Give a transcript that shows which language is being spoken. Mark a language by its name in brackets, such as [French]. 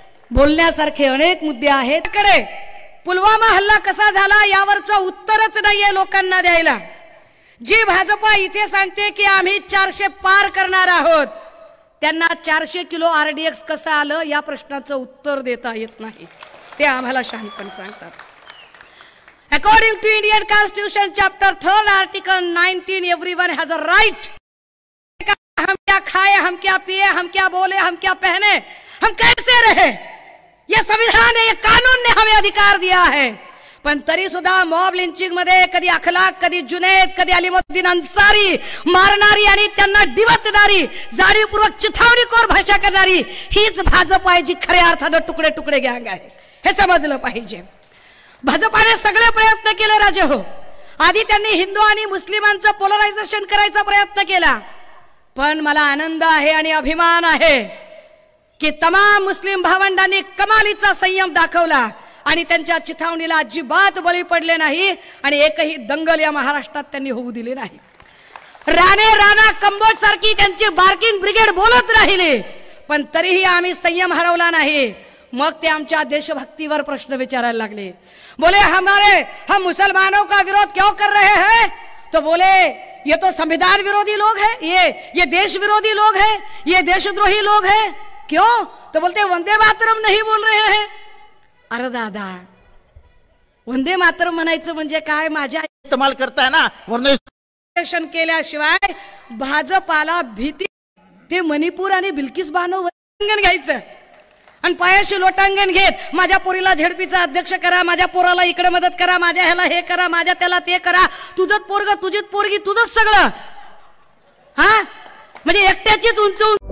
[Marathi] बोलण्यासारखे अनेक मुद्दे आहेत. कडे पुलवामा हल्ला कसा झाला यावरचं उत्तरच नाहीये लोकांना द्यायला. जी भाजपा इथे सांगते की आम्ही 400 पार करणार आहोत, त्यांना 400 किलो RDX कसं आलं या प्रश्नाचं उत्तर देता येत नाही. ते आम्हाला शहाणपण सांगतात. [English] According to Indian constitution chapter 3 article 19 everyone has a right. [Hindi] हम क्या खाए, हम क्या पिए, हम क्या बोले, हम क्या पहने, हम कैसे रहे, ये संविधान है, ये कानून ने हमें अधिकार दिया है. [Marathi] पण तरी सुद्धा मॉब लिंचिंग मध्ये कधी अखलाक, कधी जुनैद, कधी अलीमुद्दीन अन्सारी मारणारी आणि त्यांना डिवचणारी, जाणीवपूर्वक चिथावणीखोर भाषा करणारी हीच भाजप आहे, जी खऱ्या अर्थाने तुकडे तुकडे गँग आहे. हे समजलं पाहिजे. भाजपाने सगळे प्रयत्न केले राजे हो. आधी त्यांनी हिंदू आणि मुस्लिमांचं पोलरायझेशन करायचा प्रयत्न केला, पण मला आनंद आहे आणि अभिमान आहे की तमाम मुस्लिम भावंडांनी कमालीचा संयम दाखवला आणि त्यांच्या चिथावणीला अजिबात बळी पडले नाही आणि एकही दंगल या महाराष्ट्रात त्यांनी होऊ दिली नाही. राणे राणा कंबोज सारखी त्यांची बार्किंग ब्रिगेड बोलत राहिली, पण तरीही आम्ही संयम हरवला नाही. मग ते आमच्या देशभक्तीवर प्रश्न विचारायला लागले. [Hindi] बोले हम मुसलमानों का विरोध क्यों कर रहे हैं? तो बोले ये तो संविधान विरोधी लोग हैं, ये देश विरोधी लोग हैं, ये देशद्रोही लोग हैं. क्यों? तो बोलते वंदे मातरम नहीं बोल रहे हैं. [Marathi] अरे दादा, वंदे मातरम म्हणायचं म्हणजे काय? माझ्या इस्तेमाल करताय ना, वर्ण केल्याशिवाय भाजपाला भीती. ते मणिपूर आणि बिल्किस बानो लोटांगण घ्यायचं आणि पायाशी लोटांगण घेत माझ्या पोरीला झेडपीचा अध्यक्ष करा, माझ्या पोराला इकडे मदत करा, माझ्या ह्याला हे करा, माझ्या त्याला ते करा, तुझंच पोरग तुझीच पोरगी तुझंच सगळं. हा म्हणजे एकट्याचीच उंच